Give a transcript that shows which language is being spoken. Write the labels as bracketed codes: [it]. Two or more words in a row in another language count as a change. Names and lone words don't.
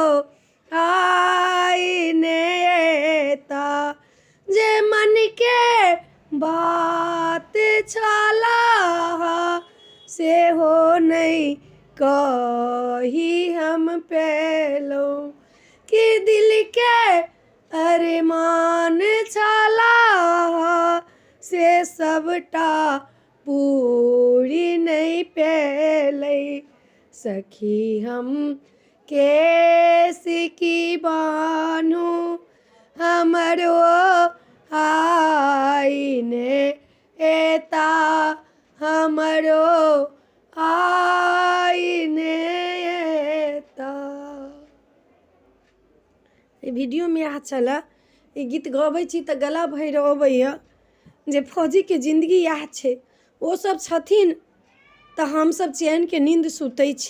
[mai] आई नेता, जे मन के बात छला से हो नहीं कही हम पेलहुँ, कि दिल के अरमान छला से सबटा पूरी नहीं पेलै। सखी हम की बानू हमरो आई नेता, हमरो आई नेता। वीडियो में इएह छलै। ई गीत गबै छी तऽ गला भरि अबैए, जे फौजी के जिंदगी इएह छै। ओ सब छथिन तऽ हमसब चैन के नींद सुतै छी।